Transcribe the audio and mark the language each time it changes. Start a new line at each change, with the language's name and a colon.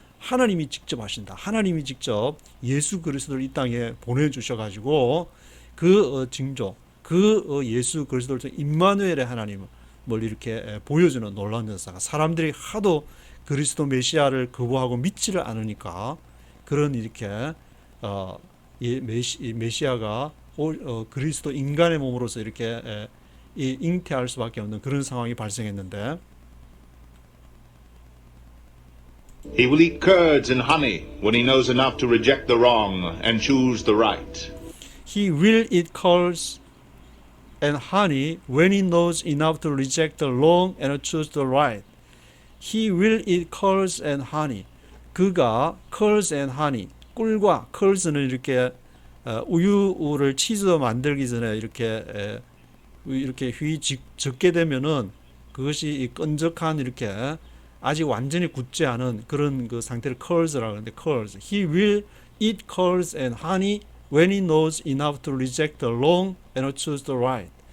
Korean: 하나님이 직접 하신다. 하나님이 직접 예수 그리스도를 이 땅에 보내주셔가지고 그 징조, 그 예수 그리스도를 임마누엘의 하나님을 이렇게 보여주는 놀라운 역사가, 사람들이 하도 그리스도 메시아를 거부하고 믿지를 않으니까 그런 이렇게 이 메시아가 그리스도 인간의 몸으로서 이렇게 잉태할 수밖에 없는 그런 상황이 발생했는데,
English: He will eat curds and honey when he knows enough to reject the wrong and choose the right. He will eat curds and honey when he knows enough to reject the wrong and choose the right. He will eat curds and honey.
Korean: 그가
English: curds and honey,
Korean: 꿀과 curds는 이렇게 우유를 치즈 만들기 전에 이렇게 휘 적게 되면은 그것이 끈적한 이렇게 아직 완전히 굳지 않은 그런 그 상태를 curds라고 하는데, curds.
English: He will eat curds and honey when he knows enough to reject the wrong and choose the right.